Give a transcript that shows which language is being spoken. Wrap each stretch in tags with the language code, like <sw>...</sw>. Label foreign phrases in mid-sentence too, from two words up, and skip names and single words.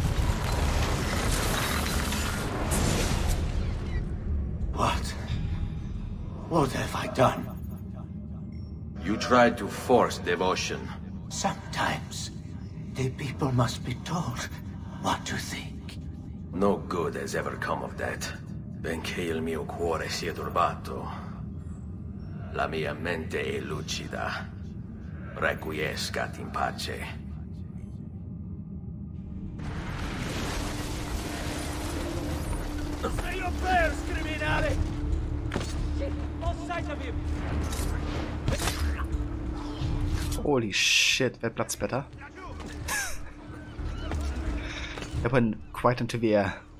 <en>What have I done? You tried to force devotion. Sometimes the people must be told What do you think? No good has ever come of that.</en> <it>Benché il mio cuore sia turbato, la mia mente è lucida.</it> <la>Requiescat in pace.</la> <en>Say your prayers, criminale! Both sides of him! Holy shit, that blood splatter. That went quite into the air.</en>